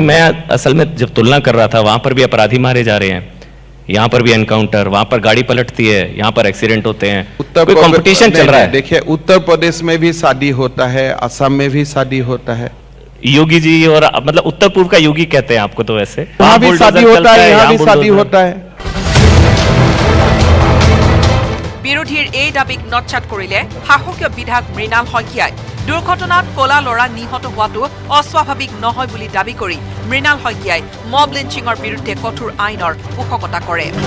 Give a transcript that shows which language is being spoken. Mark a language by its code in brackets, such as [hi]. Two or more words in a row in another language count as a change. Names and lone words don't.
[hi] मैं असल में जब तुलना कर रहा था, वहां पर भी अपराधी मारे जा रहे हैं, यहाँ पर भी एनकाउंटर, वहां पर गाड़ी पलटती है, यहाँ पर एक्सीडेंट होते हैं, कोई कंपटीशन चल रहा है। देखिए उत्तर प्रदेश में भी शादी होता है, असम में भी शादी होता है। योगी जी और मतलब उत्तर पूर्व का योगी कहते हैं आपको, तो वैसे वहाँ भी शादी होता है, यहाँ भी शादी होता है। [as] বিৰোধীৰ এই দাবীক নৎসাত কৰিলে শাসকীয় বিধায়ক মৃণাল শইকীয়াই। দুৰ্ঘটনাত ক'লা ল'ৰা নিহত হোৱাটো অস্বাভাৱিক নহয় বুলি দাবী কৰি মৃণাল শইকীয়াই মব লিঞ্চিঙৰ বিৰুদ্ধে কঠোৰ আইনৰ পোষকতা কৰে।